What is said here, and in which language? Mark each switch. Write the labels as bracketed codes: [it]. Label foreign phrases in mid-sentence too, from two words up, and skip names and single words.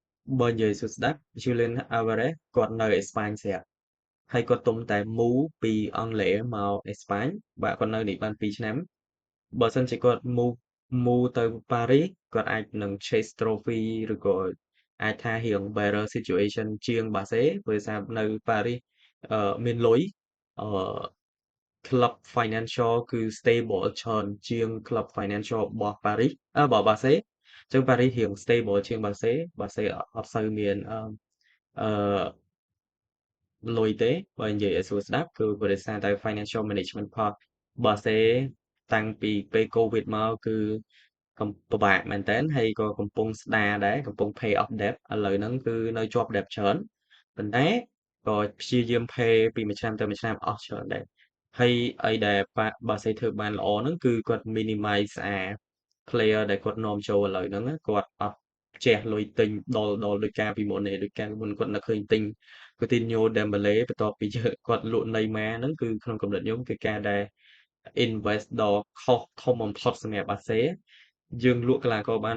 [km] បើនិយាយសួរស្ដាប់ Julian Alvarez គាត់នៅអេស្ប៉ាញស្រាប់ហើយគាត់ទុំតែ move ពីអង់គ្លេសមកអេស្ប៉ាញបាទគាត់នៅនេះបាន2 ឆ្នាំបើសិនជាគាត់ move ទៅប៉ារីសគាត់អាចនឹង [en] chase trophy [km] ឬក៏អាចថារៀង [en] better situation [km] ជាងបាសេព្រោះសារនៅប៉ារីសមានលុយអឺ [en] club financial [km] គឺ stable ច្រើនជាង [en] club financial [km] របស់ប៉ារីសរបស់បាសេអញ្ចឹងប៉ារីសរៀង stable ជាងបាសេអត់សូវមាន អឺលុយទេបើនិយាយឲ្យស្រួលស្ដាប់គឺបរិសារតែ [en] financial management part [km] បាសេតាំងពីពេល COVID មកគឺពិបាកមែនតើហើយក៏កំពុងស្ដារដែរកំពុង [en] pay off debt [km] ឥឡូវហ្នឹងគឺនៅជាប់ debt ច្រើនប៉ុន្តែក៏ព្យាយាម pay ពីមួយឆ្នាំទៅមួយឆ្នាំអស់ច្រើនដែរហើយអីដែលបាសេធ្វើបានល្អហ្នឹងគឺគាត់ minimize player ដែលគាត់នាំចូលឥឡូវហ្នឹងគាត់អត់ជះលុយទិញដល់ដោយការពីមុនទេដោយការពីមុនគាត់នឹកឃើញទិញ Coutinho Dembele បន្ទាប់ពីគាត់លក់ Neymar ហ្នឹងគឺក្នុងកំណត់ខ្ញុំគឺការដែល invest ដ៏ខុសធំបំផុតសម្រាប់បាសេយើងលក់កីឡាករបាន